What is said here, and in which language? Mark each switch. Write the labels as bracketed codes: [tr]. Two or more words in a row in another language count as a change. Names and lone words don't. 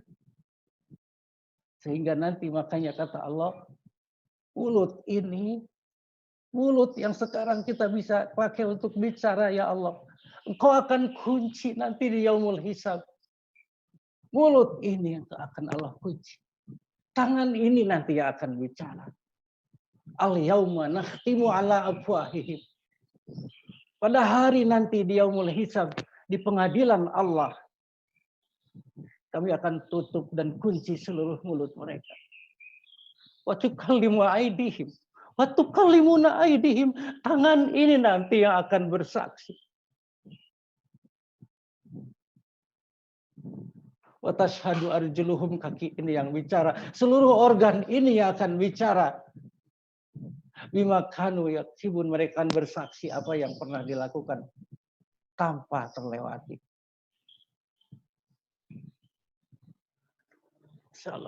[id] Sehingga nanti makanya kata Allah, mulut ini, mulut yang sekarang kita bisa pakai untuk bicara, ya Allah, Engkau akan kunci nanti di [ar] يوم الحساب. [id] Mulut ini yang akan Allah kunci. Tangan ini nanti yang akan bicara. [ar] اليوم نختم على أفواههم. [id] Pada hari nanti di [ar] يوم الحساب, [id] di pengadilan Allah, kami akan tutup dan kunci seluruh mulut mereka. [ar] وتكلم أيديهم. وتكلمنا أيديهم. [id] Tangan ini nanti yang akan bersaksi. [ar] وتشهد أرجلهم, [id] kaki ini yang bicara. Seluruh organ ini yang akan bicara. [ar] بما كانوا يكسبون, [id] mereka akan bersaksi apa yang pernah dilakukan tanpa terlewati. Insyaallah.